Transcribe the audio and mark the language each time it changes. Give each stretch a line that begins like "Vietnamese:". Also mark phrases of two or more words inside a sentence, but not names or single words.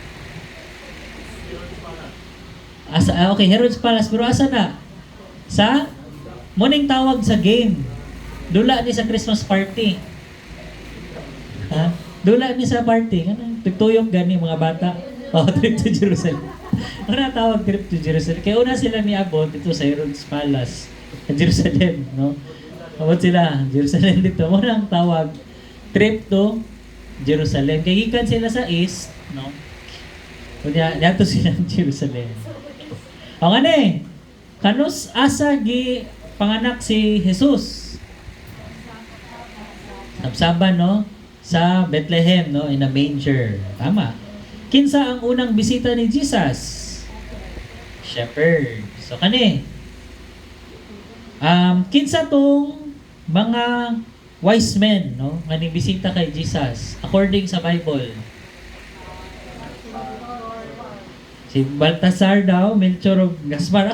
Cebuano: Okay, Herod's Palace. Pero asa na? Sa muning tawag sa game. Dula ni sa
English: Christmas party.
Cebuano: Ha? Dula ni sa party. Tugtuyok gani mga bata.
English: Oh, trip to Jerusalem.
Cebuano: Ano na tawag
English: trip to Jerusalem?
Cebuano: Kaya una sila ni abot dito sa Herod's Palace. Sa Jerusalem, no? Abot sila, Jerusalem dito. Muna ang tawag,
English: trip to Jerusalem.
Cebuano: Kaya gikan sila sa east, no? Kunya, dito sila ng Jerusalem. O nga ni, kanus asa gi panganak si Jesus? Sabsaban, no? Sa Bethlehem, no?
English: In a manger.
Cebuano: Tama. Kinsa ang unang bisita ni Jesus? Shepherd. So kani. Kinsa tong mga
English: wise men,
Cebuano: no? Nganing bisita kay Jesus according sa Bible. Si Baltasar daw, Melchor ug Gaspar.